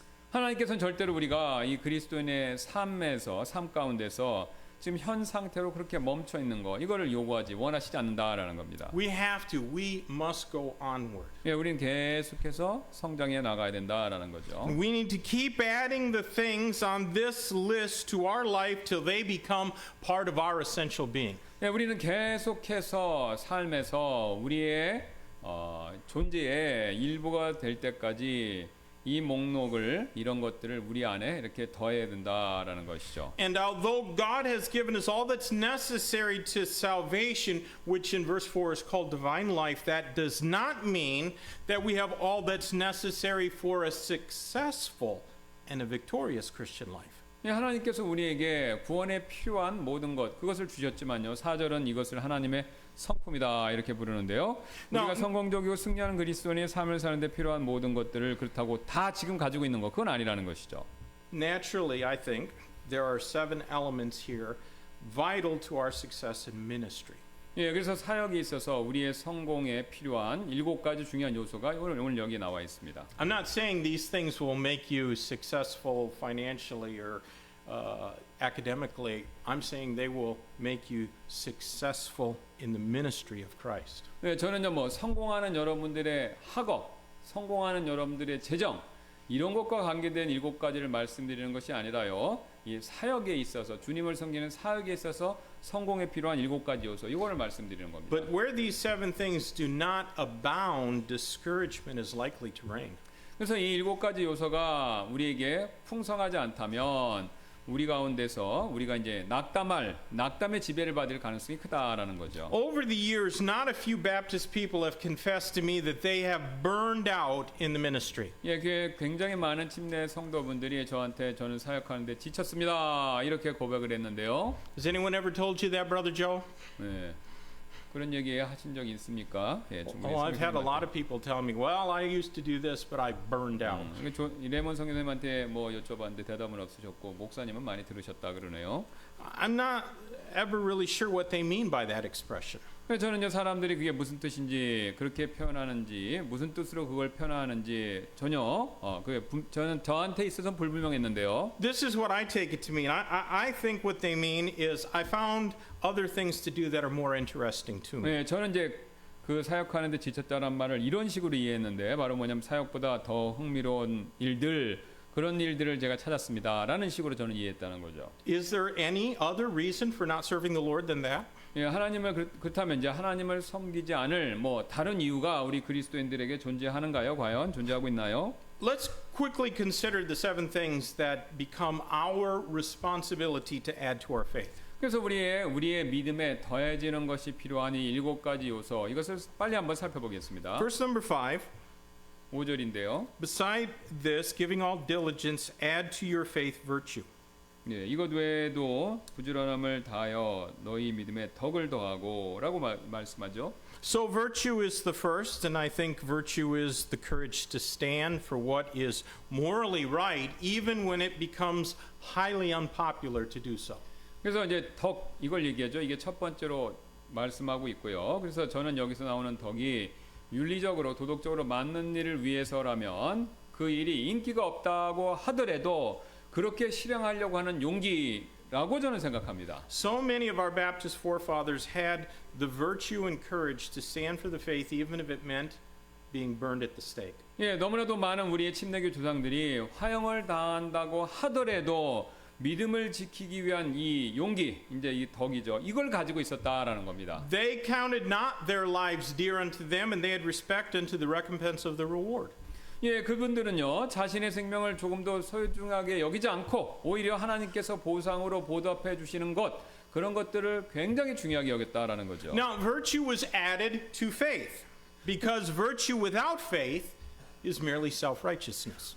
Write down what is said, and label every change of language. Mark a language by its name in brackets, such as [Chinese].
[Korean] 하나님께서는 절대로 우리가 이 그리스도인의 삶 가운데서 지금 현 상태로 그렇게 멈춰 있는 거 이거를 원하시지 않는다라는 겁니다. [English] We must go onward. [Korean] 예, 우리는 계속해서 성장해 나가야 된다라는 거죠. [English] We need to keep adding the things on this list to our life till they become part of our essential being. [Korean] 예, 우리는 계속해서 삶에서 우리의 존재의 일부가 될 때까지 이 목록을 이런 것들을 우리 안에 이렇게 더해야 된다라는 것이죠. [English] And although God has given us all that's necessary to salvation, which in verse 4 is called divine life, that does not mean that we have all that's necessary for a successful and a victorious Christian life. [Korean] 예, 하나님께서 우리에게 구원에 필요한 모든 것 그것을 주셨지만요. 4절은 이것을 하나님의 성품이다 이렇게 부르는데요. 우리가 성공적이고 승리하는 그리스도인의 삶을 사는데 필요한 모든 것들을 그렇다고 다 지금 가지고 있는 것 그건 아니라는 것이죠. [English] Naturally, I think there are 7 elements here vital to our success in ministry. [Korean] 예, 그래서 사역에 있어서 우리의 성공에 필요한 7가지 중요한 요소가 오늘 여기에 나와 있습니다. [English] I'm not saying these things will make you successful financially or academically. I'm saying they will make you successful in the ministry of Christ. [Korean] 네, 저는요 뭐 성공하는 여러분들의 학업, 성공하는 여러분들의 재정 이런 것과 관계된 7가지를 말씀드리는 것이 아니라요. 이 사역에 있어서 주님을 섬기는 사역에 있어서 성공에 필요한 7가지 요소 이거를 말씀드리는 겁니다. [English] But where these 7 things do not abound, discouragement is likely to reign. [Korean] 그래서 이 7가지 요소가 우리에게 풍성하지 않다면 우리 가운데서 우리가 이제 낙담의 지배를 받을 가능성이 크다라는 거죠. [English] Over the years, not a few Baptist people have confessed to me that they have burned out in the ministry. [Korean] 예, 그 굉장히 많은 침례 성도분들이 저는 사역하는데 지쳤습니다 이렇게 고백을 했는데요. [English] Has anyone ever told you that, Brother Joe? [Korean] 네, 그런 얘기 하신 적이 있습니까? 예, [English] Oh, I've had a lot of people tell me, well, I used to do this, but I burned out. [Korean] 레몬 성교사님한테 뭐 여쭤봤는데 대답은 없으셨고 목사님은 많이 들으셨다 그러네요. [English] I'm not ever really sure what they mean by that expression. [Korean] 그래서 저는 이제 사람들이 그게 무슨 뜻인지 그렇게 표현하는지 무슨 뜻으로 그걸 표현하는지 전혀 저는 저한테 있어서는 불분명했는데요. [English] This is what I take it to mean. I think what they mean is I found other things to do that are more interesting to me. [Korean] 네, 저는 이제 그 사역하는데 지쳤다는 말을 이런 식으로 이해했는데 바로 뭐냐면 사역보다 더 흥미로운 일들 그런 일들을 제가 찾았습니다라는 식으로 저는 이해했다는 거죠. [English] Is there any other reason for not serving the Lord than that? [Korean] 예, 하나님을 그렇다면 이제 하나님을 섬기지 않을 뭐 다른 이유가 우리 그리스도인들에게 존재하는가요? 과연 존재하고 있나요? [English] Let's quickly consider the 7 things that become our responsibility to add to our faith. [Korean] 그래서 우리의 믿음에 더해지는 것이 필요한 이 7가지 요소 이것을 빨리 한번 살펴보겠습니다. [English] Verse number 5. [Korean] 5절인데요. [English] Beside this, giving all diligence, add to your faith virtue. [Korean] 네, 이것 외에도 부지런함을 다하여 너희 믿음에 덕을 더하고라고 말씀하죠. [English] So virtue is the first, and I think virtue is the courage to stand for what is morally right, even when it becomes highly unpopular to do so. [Korean] 그래서 이제 덕 이걸 얘기하죠. 이게 첫 번째로 말씀하고 있고요. 그래서 저는 여기서 나오는 덕이 윤리적으로 도덕적으로 맞는 일을 위해서라면 그 일이 인기가 없다고 하더라도 그렇게 실행하려고 하는 용기라고 저는 생각합니다. [English] So many of our Baptist forefathers had the virtue and courage to stand for the faith, even if it meant being burned at the stake. [Korean] 예, 너무나도 많은 우리의 침례교 조상들이 화형을 당한다고 하더라도 믿음을 지키기 위한 이 용기, 이제 이 덕이죠. 이걸 가지고 있었다라는 겁니다. [English] They counted not their lives dear unto them, and they had respect unto the recompense of the reward. [Korean] 예, 그분들은요 자신의 생명을 조금도 소중하게 여기지 않고 오히려 하나님께서 보상으로 보답해 주시는 것 그런 것들을 굉장히 중요하게 여겼다라는 거죠. [English] Now, virtue was added to faith, because virtue without faith is merely self-righteousness.